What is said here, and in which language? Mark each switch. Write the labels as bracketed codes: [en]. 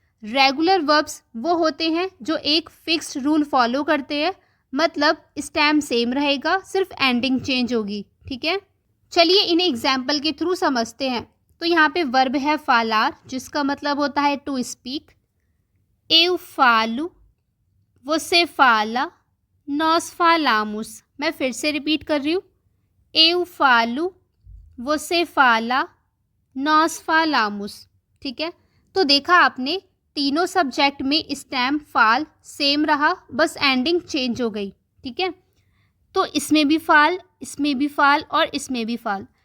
[hi] Regular verbs वो होते हैं जो एक फिक्स्ड रूल फॉलो करते हैं, मतलब स्टेम सेम रहेगा, सिर्फ एंडिंग चेंज होगी। ठीक है, चलिए इन्हें एग्जाम्पल के थ्रू समझते हैं। तो यहाँ पे वर्ब है फालार, जिसका मतलब होता है to speak. [pt] Eu falo, você fala, nós falamos। [hi] मैं फिर से रिपीट कर रही हूँ, [pt] Eu falo, você fala, nós falamos। [hi] ठीक है, तो देखा आपने, तीनों सब्जेक्ट में स्टेम फाल सेम रहा, बस एंडिंग चेंज हो गई। ठीक है, तो इसमें भी फाल, इसमें भी फाल और इसमें भी फाल।